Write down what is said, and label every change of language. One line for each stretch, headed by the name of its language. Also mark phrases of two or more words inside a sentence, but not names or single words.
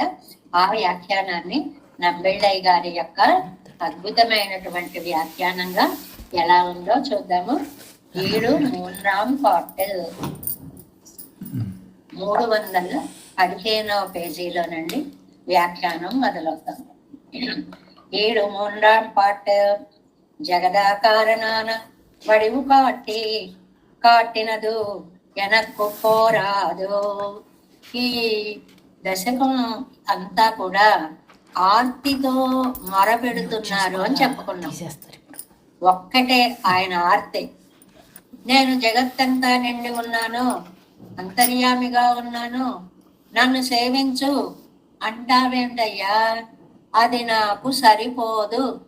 Telugu: ఆ వ్యాఖ్యానాన్ని నంబెళ్ళయ్య గారి యొక్క అద్భుతమైనటువంటి వ్యాఖ్యానంగా ఎలా ఉందో చూద్దాము. 7 పార్ట్ 315వ పేజీలోనండి వ్యాఖ్యానం మొదలవుతాం.
Tamil: ஏழு மூன்றாம் பாட்டு. ஜெகதாகாரனான வடிவு காட்டி காட்டினது எனக்கு போராது.
Telugu: ఈ దశకం అంతా కూడా ఆర్తితో మొరపెడుతున్నారు అని చెప్పుకున్నాం. ఒక్కటే ఆయన ఆర్తి. నేను జగత్తంతా నిండి ఉన్నాను, అంతర్యామిగా ఉన్నాను, నన్ను సేవించు అంటావేంటయ్యా, అది నాకు సరిపోదు.